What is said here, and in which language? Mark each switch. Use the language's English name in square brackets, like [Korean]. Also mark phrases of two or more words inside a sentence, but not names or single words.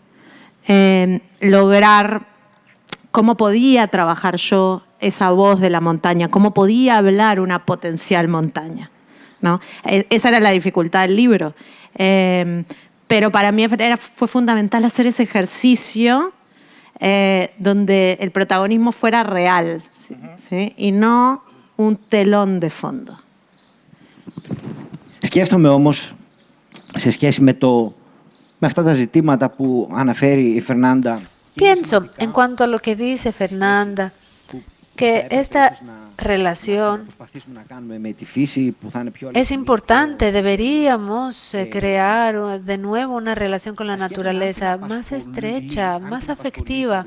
[Spanish] Lograr cómo podía trabajar yo esa voz de la montaña, cómo podía hablar una potencial montaña, ¿no? Esa era la dificultad del libro. Pero para mí fue fundamental hacer ese ejercicio donde el protagonismo fuera real, ¿sí? Y no un telón de fondo. [Greek] Σκέφτομαι όμως, σε σχέση με αυτά τα ζητήματα που αναφέρει η Φερνάντα. [Spanish] Pienso, en cuanto a lo que dice Fernanda, que esta relación es importante. Deberíamos crear de nuevo una relación con la naturaleza más estrecha, más afectiva.